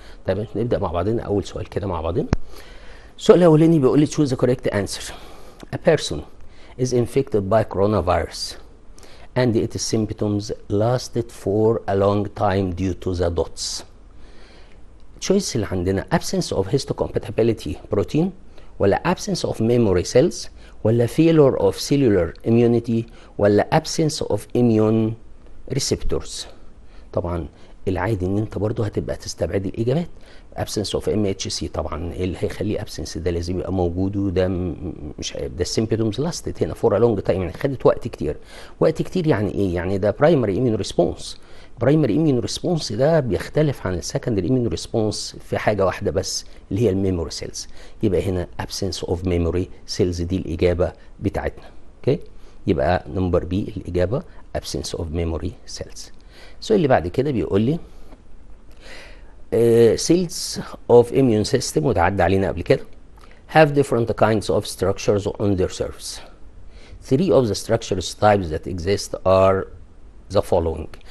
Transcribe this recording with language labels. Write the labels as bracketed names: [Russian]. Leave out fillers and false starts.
[Arabic] طيب نبدا مع بعضنا اول سؤال كده مع بعضنا. السؤال الاولاني بيقول لي [English] choose the correct answer. A person is infected by coronavirus and its symptoms lasted for a long time due to the dots. choice [Arabic] اللي عندنا [English] absence of histocompatibility protein ولا absence of memory cells ولا failure of cellular immunity ولا absence of immune receptors. [Arabic] طبعا العادي ان انت برضو هتبقى تستبعد الاجابات. [English] absence of MHC [Arabic] طبعا اللي هيخليه absence ده لازم يبقى موجود، وده مش ده [English] symptoms lasted [Arabic] هنا [English] for a long time، [Arabic] يعني خدت وقت كتير. وقت كتير يعني ايه؟ يعني ده [English] primary immune response. [Arabic] برايمري اميون ريسبونس ده بيختلف عن السكندري اميون ريسبونس في حاجه واحده بس اللي هي الميموري سيلز. يبقى هنا [English] absence of memory cells [Arabic] دي الاجابه بتاعتنا. اوكي، يبقى نمبر بي الاجابه [English] absence of memory cells. [Arabic] السؤال اللي بعد كده بيقول لي [English] cells of immune system [Arabic] وتعدى علينا قبل كده [English] have different kinds of structures on their surface. Three of the structures types that exist are the following.